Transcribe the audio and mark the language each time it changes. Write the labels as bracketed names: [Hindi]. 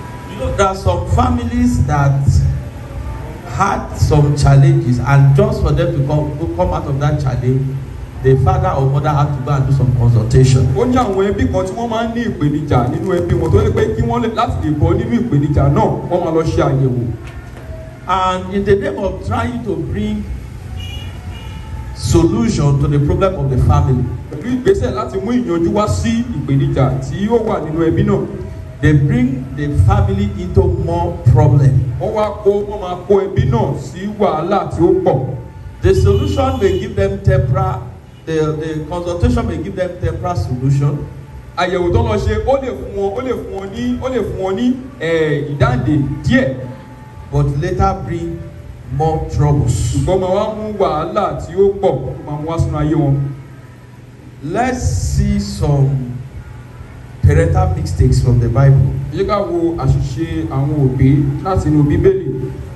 [English] You know, there are some families that had some challenges, and just for them to come out of that challenge, the father or mother had to go and do some consultation. [Yoruba] Ó ní àwọn ẹbí kan tí wọ́n máa ń ní ìpèníjà nínú ẹbí wọn tó yẹ pé kí wọ́n lè láti lè bọ́ nínú ìpèníjà náà wọ́n máa lọ ṣe àyẹ̀wò. [English] And in the name of trying to bring solution to the problem of the family, [Yoruba] pẹ̀lú ìgbésẹ̀ láti mú ìyanjú wá sí ìpèníjà tí ó wà nínú ẹbí náà, [English] they bring the family into more problem. [Yoruba] wọ́n máa kó ẹbí náà sí wàhálà tí ó pọ̀. [English] The solution may give them temporary, the consultation may give them temporary solution. [Yoruba] Àyẹ̀wò tó lọ ṣe ó lè fún wọn ní ìdáǹdè díẹ̀. [English] But later bring more troubles. [Yoruba] Ṣùgbọ́n máa wá mú wàhálà tí ó pọ̀ máa mú wá sínú ayé wọn. [English] Let's see some parental mistakes from the Bible. [Yoruba] Ẹ jẹ́ ká wo àṣìṣe àwọn òbí láti inú Bíbélì.